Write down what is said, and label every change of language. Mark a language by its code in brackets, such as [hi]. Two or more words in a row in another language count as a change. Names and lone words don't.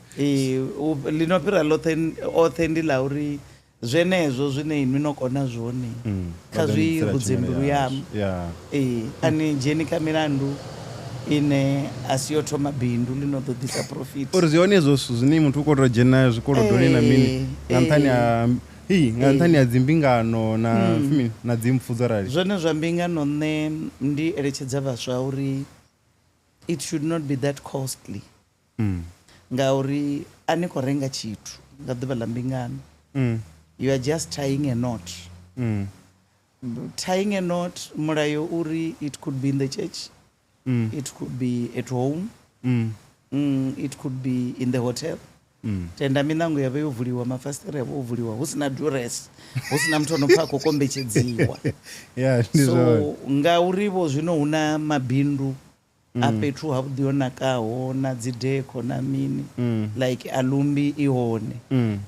[ve] lino fhira oṱhe ndi ḽa uri zwenezwo zwine inwi no kona zwone kha zwi rudze mbilu yamu ani dzheni kha milandu ine a si yo thoma bindu lino ḓo ḓisa profit uri zwi hone ezwo zwithu zwine muthu u khou tou dzhena zwikolodoni na mini nga nṱhani ha nga nṱhani ha dzimbingano na dzimpfu dzo rali zwone zwa mbingano nṋe ndi eletshedza vhaswa uri [en] it should not be that costly [ve] ngauri a ni khou renga tshithu nga ḓuvha ḽa mbingano [en] you are just tying a knot tying a knot [ve] mulayo uri [en] it could be in the church it could be at home it could be in the hotel [ve] tenda minango yavha yo vuliwa mafasiṱere yavha o vuliwa hu sina duress hu sina muthu ono pfa khou kombetshedziwa so ngauri vho zwino hu na mabindu a fhethu havhuḓi ho nakaho na dzi deko na mini like alumbi i hone ni